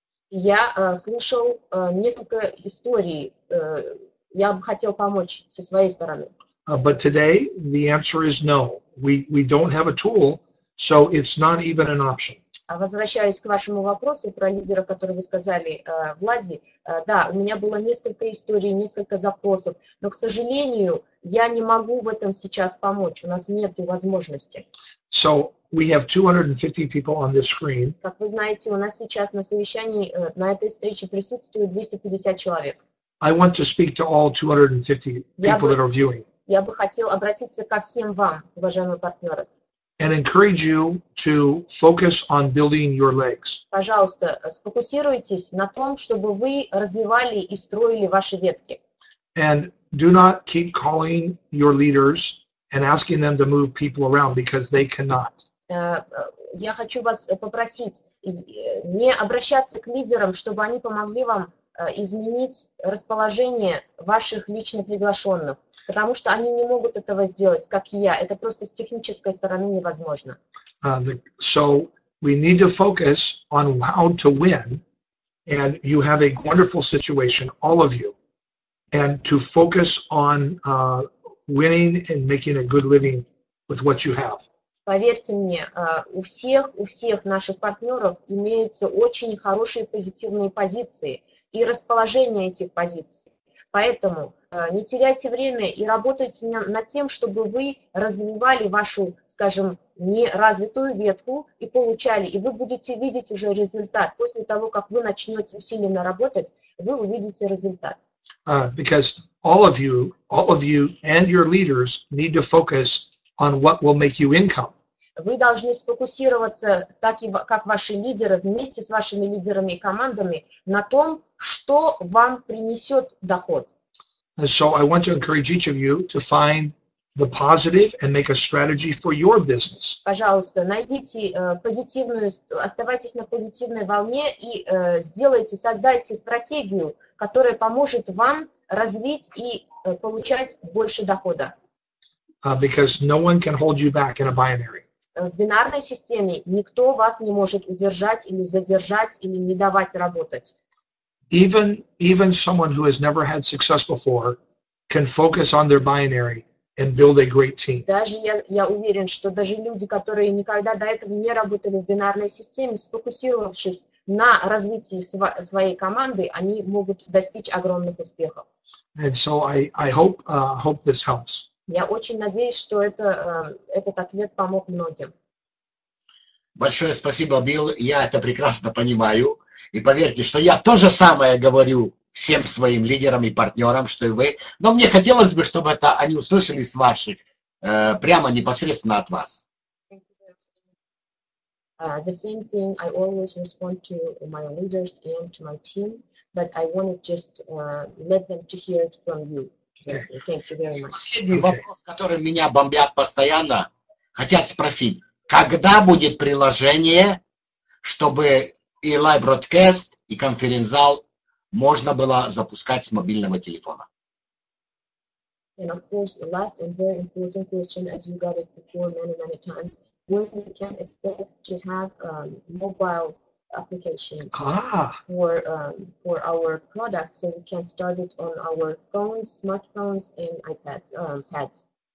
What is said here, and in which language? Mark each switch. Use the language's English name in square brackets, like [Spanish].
[Russian] Я слушал несколько историй. Я бы хотел помочь со своей стороны. [English] But today the answer is no. We don't have a tool, so it's not even an option. [Russian] Возвращаясь к вашему вопросу про лидера, который вы сказали, Влади, да, у меня было несколько историй, несколько запросов, но, к сожалению, я не могу в этом сейчас помочь, у нас нет возможности. [English] So we have 250 people on this screen. [Russian] Как вы знаете, у нас сейчас на совещании, на этой встрече присутствует 250 человек. [English] I want to speak to all 250 people that are viewing. [Russian] Я бы хотел обратиться ко всем вам, уважаемые партнеры. [English] And encourage you to focus on building your legs. [Russian] Пожалуйста, сфокусируйтесь на том, чтобы вы развивали и строили ваши ветки. [English] And do not keep calling your leaders and asking them to move people around because they cannot. [Russian] Я хочу вас попросить не обращаться к лидерам, чтобы они помогли вам изменить расположение ваших лично приглашенных, потому что они не могут этого сделать, как и я. Это просто с технической стороны невозможно. [English] So we need to focus on how to win, and you have a wonderful situation, all of you, and to focus on winning and making a good living with what you have. [Russian] Поверьте мне, у всех наших партнеров имеются очень хорошие позитивные позиции и расположение этих позиций. Поэтому не теряйте время и работайте над тем, чтобы вы развивали вашу, скажем, неразвитую ветку и получали, и вы будете видеть уже результат. После того, как вы начнете усиленно работать, вы увидите результат. [English] Because all of you and your leaders need to focus on what will make you income. [Russian] Вы должны сфокусироваться, так и как ваши лидеры, вместе с вашими лидерами и командами, на том, что вам принесет доход. [English] And so I want to encourage each of you to find the positive and make a strategy for your business. [Russian] Пожалуйста, найдите позитивную, оставайтесь на позитивной волне и создайте стратегию, которая поможет вам развить и получать больше дохода. [English] Because no one can hold you back in a binary. [Russian] В бинарной системе никто вас не может удержать или задержать или не давать работать. [English] Even someone who has never had success before can focus on their binary and build a great team. [Russian] Даже я уверен, что даже люди, которые никогда до этого не работали в бинарной системе, сфокусировавшись на развитии своей команды, они могут достичь огромных успехов. [English] And so I hope this helps. [Russian] Я очень надеюсь, что этот ответ помог многим. Большое спасибо, Билл. Я это прекрасно понимаю. И поверьте, что я то же самое говорю всем своим лидерам и партнерам, что и вы. Но мне хотелось бы, чтобы это они услышали с ваших, прямо непосредственно от вас. [English] The same thing I always respond to my leaders and to my team, but I want to just let them to hear it from you. Thank you very much. [Russian] Последний вопрос, которым меня бомбят постоянно, хотят спросить, когда будет приложение, чтобы и лайв-бродкаст, и конференц-зал можно было запускать с мобильного телефона? [English] And of course, the last and very important question, as you got it before many times, when we can expect to have mobile application for our product, so we can start it on our phones, smartphones, and iPads, pads.